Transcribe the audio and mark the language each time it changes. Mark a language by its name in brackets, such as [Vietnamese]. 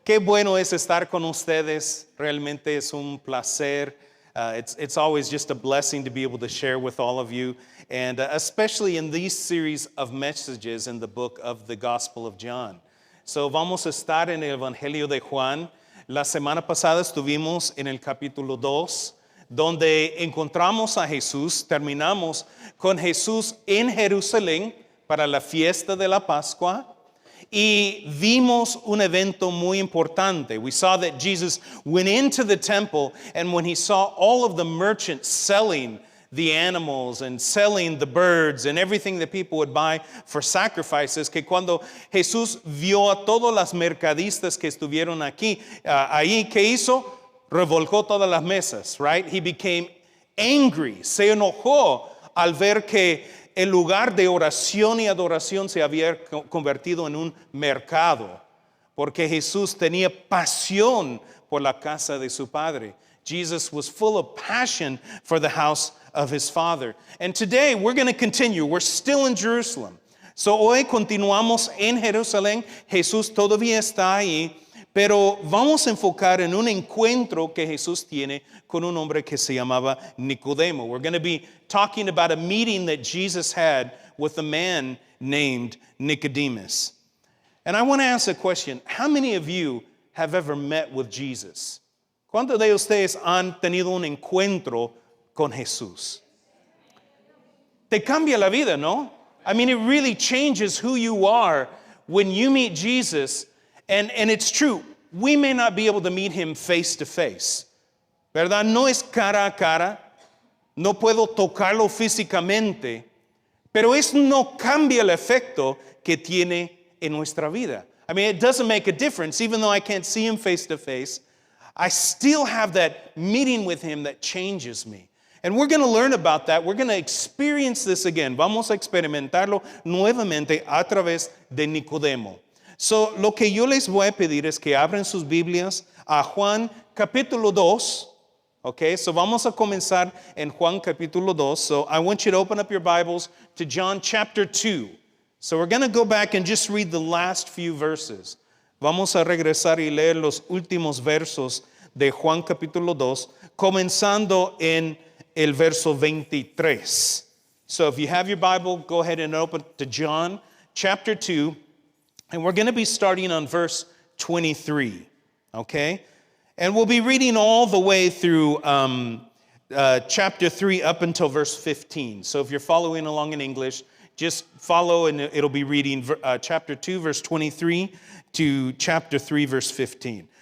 [Spanish] Qué bueno es estar con ustedes. Realmente es un placer. [English] It's always just a blessing to be able to share with all of you, and especially in these series of messages in the book of the Gospel of John. [Spanish] So vamos a estar en el Evangelio de Juan. La semana pasada estuvimos en el capítulo 2, donde encontramos a Jesús. Terminamos con Jesús en Jerusalén para la fiesta de la Pascua. Y vimos un evento muy importante. [English] We saw that Jesus went into the temple, and when he saw all of the merchants selling the animals and selling the birds and everything that people would buy for sacrifices, [Spanish] que cuando Jesús vio a todos los mercadistas que estuvieron ahí, ¿qué hizo? Revolcó todas las mesas, [English] right? He became angry, [Spanish] se enojó al ver que el lugar de oración y adoración se había convertido en un mercado, porque Jesús tenía pasión por la casa de su Padre. [English] Jesus was full of passion for the house of his Father. And today we're going to continue. We're still in Jerusalem. [Spanish] So hoy continuamos en Jerusalén. Jesús todavía está ahí, pero vamos a enfocar en un encuentro que Jesús tiene con un hombre que se llamaba Nicodemo. [English] We're going to be talking about a meeting that Jesus had with a man named Nicodemus. And I want to ask a question. How many of you have ever met with Jesus? [Spanish] ¿Cuántos de ustedes han tenido un encuentro con Jesús? Te cambia la vida, ¿no? [English] I mean, it really changes who you are when you meet Jesus. And it's true, we may not be able to meet him face to face, [Spanish] ¿verdad? No es cara a cara, no puedo tocarlo físicamente, pero eso no cambia el efecto que tiene en nuestra vida. [English] I mean, it doesn't make a difference. Even though I can't see him face to face, I still have that meeting with him that changes me. And we're going to learn about that. We're going to experience this again. [Spanish] Vamos a experimentarlo nuevamente a través de Nicodemo. So, lo que yo les voy a pedir es que abran sus Biblias a Juan capítulo 2. Okay, so vamos a comenzar en Juan capítulo 2. [English] So I want you to open up your Bibles to John chapter 2. So we're going to go back and just read the last few verses. Vamos a regresar y leer los últimos versos de Juan capítulo 2, comenzando en el verso 23. So if you have your Bible, go ahead and open to John chapter 2. And we're going to be starting on verse 23, okay? And we'll be reading all the way through chapter 3 up until verse 15. So if you're following along in English, just follow and it'll be reading chapter 2, verse 23 to chapter 3, verse 15.